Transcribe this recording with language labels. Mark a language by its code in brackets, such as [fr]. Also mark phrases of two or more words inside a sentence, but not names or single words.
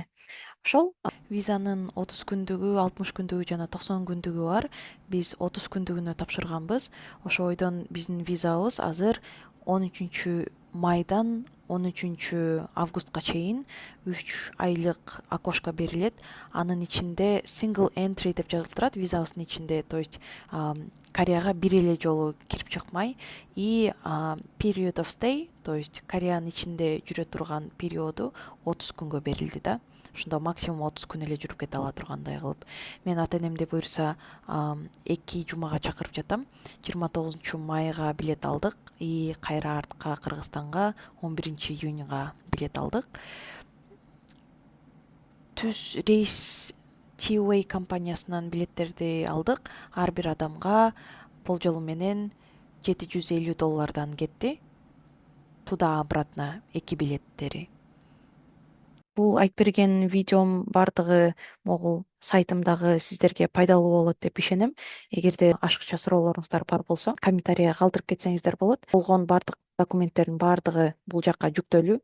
[ky] Ошол визанын 30 күндүгү, 60 күндүгү жана 90 күндүгү бар. Биз 30 күндүгүнө тапшырганбыз. Ошойдон биздин визабыз азыр 13 майдан 13 августка чейин 3 айлык окошко берилет. Анын ичинде [en] single entry [ky] деп жазылып турат визабыздын ичинде, [ru] то есть [ky] Кореяга бир эле жолу кирип чыкмай, [en] и period of stay, [ru] то есть [ky] Кореянын ичинде жүрө турган периоду 30 күнгө берилди да. Ошондо максимум 30 күн эле жүрүп кете ала тургандай кылып. Мен ата энемди буюрса 2 жумага чакырып жатам. 29 майга билет алдык, и кайра артка Кыргызстанга 11 июньга билет алдык. Түз рейс T-Way компаниясынан билеттерди алдык. Ар бир адамга болжолу менен $750 кетти. Туда-обратно 2 билеттери. Бул айтып берген видеом бардыгы могул сайтымдагы сиздерге пайдалуу болот деп ишенем. Эгерде ашыкча суроолоруңуздар бар болсо, комментарийге калтырып кетсеңиздер болот. Болгон бардык документтердин бардыгы бул жакка жүктөлүү.